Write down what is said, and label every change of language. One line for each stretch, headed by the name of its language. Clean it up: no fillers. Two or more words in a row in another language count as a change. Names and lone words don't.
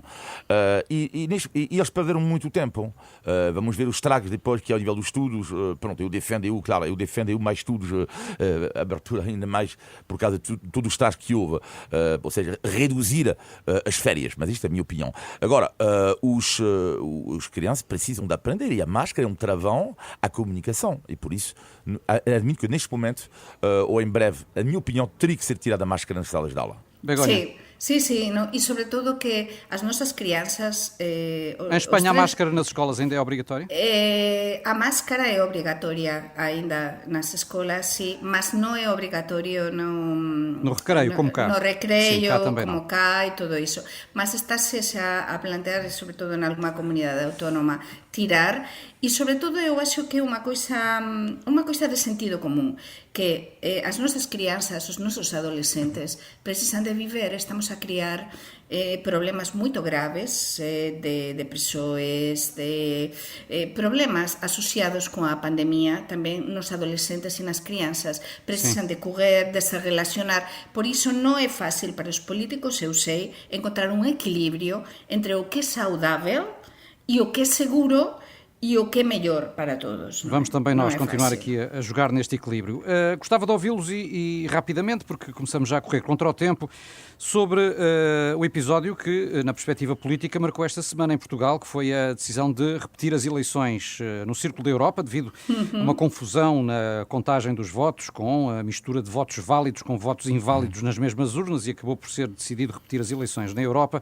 Portuguese: E eles perderam muito tempo. Vamos ver os estragos depois, que ao nível dos estudos, pronto, eu defendo mais estudos, abertura ainda mais por causa de todo o estágio que houve, ou seja, reduzir as férias, mas isto é a minha opinião. Agora, os crianças precisam de aprender, e a máscara é um travão à comunicação, e por isso admito que neste momento, ou em breve, a minha opinião, teria que ser tirada a máscara nas salas de aula. Begoña.
Galician: Sí, no? E sobre todo que as nosas crianzas...
Portuguese: Em Espanha a máscara nas escolas ainda é obrigatória?
Galician: A máscara é obrigatória ainda nas escolas, sí, mas non é obrigatorio no recreio, como cá. No recreio,
Portuguese: Sim, cá também
Galician: como
Portuguese: não.
Galician: cá e todo iso. Mas estáse xa a plantear, sobre todo en alguma comunidade autónoma, tirar, e sobre todo eu acho que é unha coisa de sentido común, que as nosas crianzas, os nosos adolescentes precisan de viver, estamos a criar problemas moito graves de depresores, de problemas asociados con a pandemia, tamén nos adolescentes e nas crianzas precisan de correr, de se relacionar. Por iso non é fácil para os políticos, eu sei, encontrar un equilibrio entre o que é saudável e o que é seguro e o que é melhor para todos.
Portuguese: Vamos também nós continuar
Galician: fácil.
Portuguese: aqui a jogar neste equilíbrio. Gostava de ouvi-los e rapidamente, porque começamos já a correr contra o tempo, sobre o episódio que, na perspectiva política, marcou esta semana em Portugal, que foi a decisão de repetir as eleições no Círculo da Europa, devido a uma confusão na contagem dos votos, com a mistura de votos válidos com votos inválidos nas mesmas urnas, e acabou por ser decidido repetir as eleições na Europa.